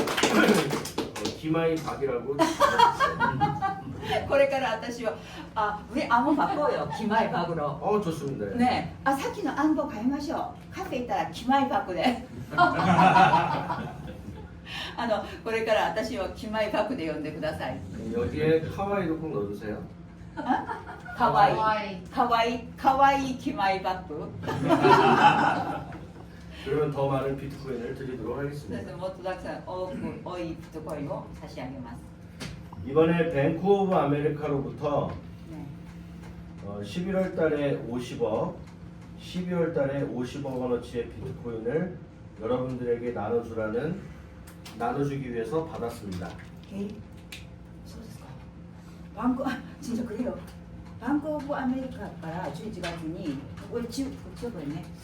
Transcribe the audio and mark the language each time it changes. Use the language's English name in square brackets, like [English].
[Korean] 앞으로도 기마이 박이라고 [Japanese] これから私は上顎巻こうよ、キマイバグロ。 [Korean] 좋습니다. [Japanese] ねえ、さっきの暗号変えましょう。カフェ行ったらキマイバグで。これから私をキマイバグで呼んでください。 [Korean] 여기에 카와이도 꼭 넣어주세요. [Japanese] かわいいキマイバグ。 [Korean] 그러면 더 많은 비트코인을 드리도록 [Japanese] です [Korean] 하겠습니다. [Japanese] もっとたくさん多いビットコインを差し上げます。 [Korean] 이번에 뱅크 오브 아메리카로부터 [Japanese] ね [Korean] 11월 달에 50억, 12월 달에 50억 원어치의 비트코인을 여러분들에게 나눠주기 위해서 받았습니다. [Japanese] そうですか。 [Korean] 진짜 그래요. [Japanese] バンクオブアメリカから11月にこれこれね。